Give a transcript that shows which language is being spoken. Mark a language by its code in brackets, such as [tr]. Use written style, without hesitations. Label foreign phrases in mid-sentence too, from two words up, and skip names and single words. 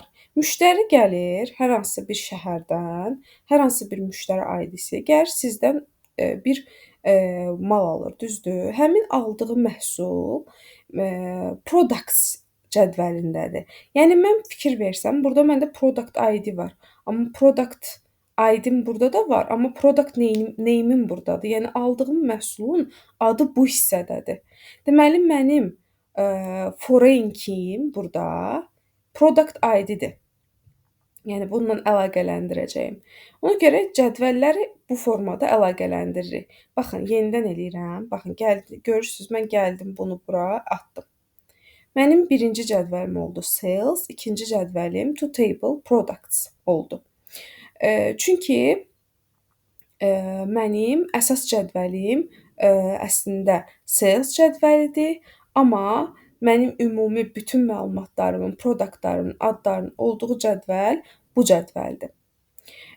[az] Müştəri gəlir hər hansısa bir şəhərdən, hər hansı bir müştəri ID-si gəlir sizdən bir mal alır, düzdür? Həmin aldığı məhsul products cədvəlindədir. Yəni mən fikir versəm, burada məndə [en] product ID [az] var. Amma [en] product ID-m [az] burada da var, amma [en] product name-im [az] burdadır. Yəni aldığım məhsulun adı bu hissədədir. Deməli mənim [en] foreign keyim [az] burada [en] product ID-dir. [az] Yəni bununla əlaqələndirəcəyim. Ona görə cədvəlləri bu formada əlaqələndiririk. Baxın, yenidən eləyirəm. Baxın, görürsüz, mən gəldim bunu bura atdım. Mənim birinci cədvəlim oldu sales, ikinci cədvəlim [en] to table products [az] oldu. Çünki mənim əsas cədvəlim əslində sales cədvəlidir, amma mənim ümumi bütün məlumatlarımın, produktlarımın, adlarının olduğu cədvəl bu cədvəldir.